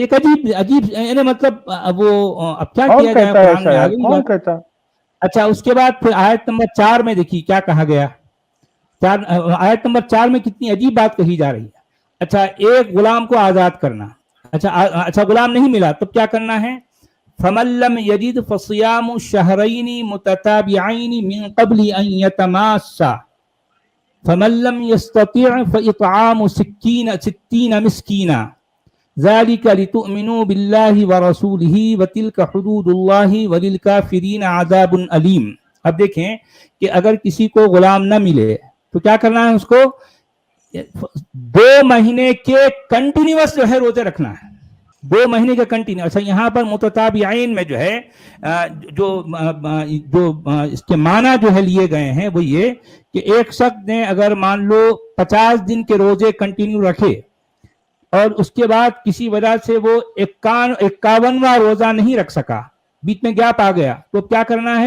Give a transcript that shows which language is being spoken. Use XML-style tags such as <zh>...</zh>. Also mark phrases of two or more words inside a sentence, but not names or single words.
<hi>एक अजीब यानी मतलब वो अब क्या किया जाए, कुरान में आ गई कौन बात। कहता? अच्छा, उसके बाद फिर आयत नंबर 4 में देखिए क्या कहा गया। आयत नंबर 4 में कितनी अजीब बात कही जा रही है। अच्छा, एक गुलाम को आजाद करना। अच्छा गुलाम नहीं मिला तो क्या करना है?</hi> <ar>فمن لم يجد فصيام شهرين متتابعين من قبل أن يتماسا فمن لم يستطع فإطعام ستين مسكينا ذلك لتؤمنوا بالله ورسوله وتلك حدود الله وللكافرين عذاب أليم.</ar> <hi>अब देखें कि अगर किसी को गुलाम न मिले तो क्या करना है? उसको 2 महीने के कंटिन्यूअस जो है रोजे रखना है, 2 महीने के कंटिन्यू। अच्छा, यहाँ पर मुतताबिअैन में जो है जो इसके माना जो है लिए गए हैं वो ये कि एक शख्स ने अगर मान लो 50 दिन के रोजे कंटिन्यू रखे और उसके बाद किसी वजह से वो 51वां रोजा नहीं रख सका, बीच में गैप आ गया, तो क्या करना है?</hi>